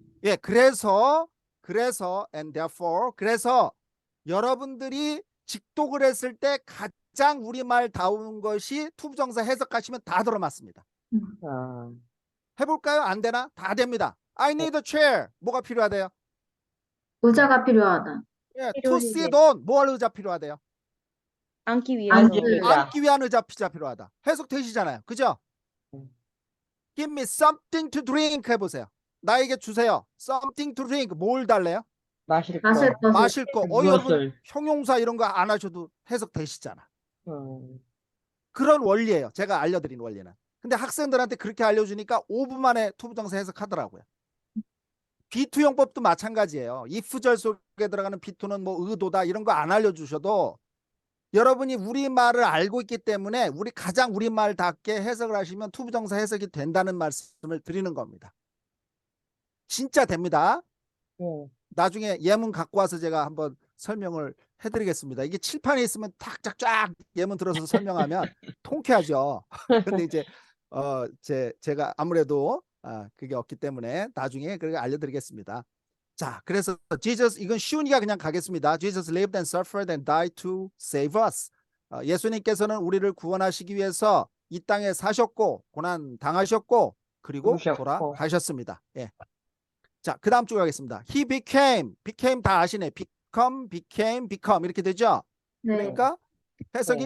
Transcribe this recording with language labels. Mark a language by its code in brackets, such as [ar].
[ko] 예, 그래서 and therefore 그래서 여러분들이 직독을 했을 때 가장 우리말다운 것이 투부정사 해석하시면 다 들어맞습니다. 아, 해볼까요? 안 되나? 다 됩니다. [en] I need a chair. [ko] 뭐가 필요하대요? 의자가 필요하다. 예, to 필요해. [en] sit on. [ko] 뭐 할 의자 필요하대요? 앉기 앉을 위해서. 의자. 앉기 위한 의자 필요하다. 해석되시잖아요. 그죠? [en] Give me something to drink [ko] 해보세요. 나에게 주세요. [en] Something to drink. [ko] 뭘 달래요? 마실 마실 거. 것을. 마실 거. 여러분 무엇을. 형용사 이런 거 안 하셔도 해석되시잖아. 음, 그런 원리예요. 제가 알려드린 원리는. 근데 학생들한테 그렇게 알려주니까 5분 만에 투부정사 해석하더라고요. 비투용법도 마찬가지예요. if절 속에 들어가는 비투는 뭐 의도다 이런 거 안 알려주셔도 여러분이 우리말을 알고 있기 때문에 가장 우리말답게 해석을 하시면 투부정사 해석이 된다는 말씀을 드리는 겁니다. 진짜 됩니다. 예. 나중에 예문 갖고 와서 제가 한번 설명을 해드리겠습니다. 이게 칠판에 있으면 탁탁 쫙 예문 들어서 설명하면 통쾌하죠. 근데 이제 제가 아무래도 그게 없기 때문에 나중에 그렇게 알려드리겠습니다. 자, 그래서 Jesus 이건 쉬우니까 그냥 가겠습니다. [en] Jesus lived and suffered and died to save us. [ko] 예수님께서는 우리를 구원하시기 위해서 이 땅에 사셨고 고난 당하셨고 그리고 죽으셨고. 돌아가셨습니다. 예. 자, 그 다음 쪽 가겠습니다. [en] He became [ko] 다 아시네. become 이렇게 되죠. 네. 그러니까 해석이